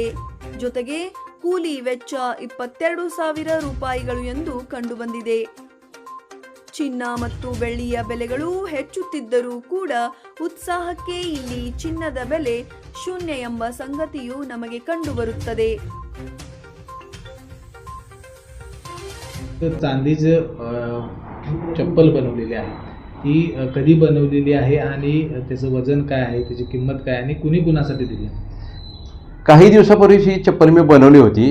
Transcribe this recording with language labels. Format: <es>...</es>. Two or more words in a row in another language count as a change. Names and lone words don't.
<kn>ಜೊತೆಗೆ ಕೂಲಿ ವೆಚ್ಚ 22,000 ರೂಪಾಯಿಗಳು ಎಂದು ಕಂಡುಬಂದಿದೆ. ಚಿನ್ನ ಮತ್ತು ಬೆಳ್ಳಿಯ ಬೆಲೆಗಳು ಹೆಚ್ಚುತ್ತಿದ್ದರೂ ಕೂಡ ಉತ್ಸಾಹಕ್ಕೆ ಇಲ್ಲಿ ಚಿನ್ನದ ಬೆಲೆ ಶೂನ್ಯ ಎಂಬ ಸಂಗತಿಯು ನಮಗೆ ಕಂಡುಬರುತ್ತದೆ.</kn> <mr>चांदीचं चप्पल बनवलेली आहे, ती कधी बनवलेली आहे आणि त्याचं वजन काय आहे, त्याची किंमत काय आणि कुणी कुणासाठी दिली? काही दिवसापूर्वी ही चप्पल मी बनवली होती.</mr>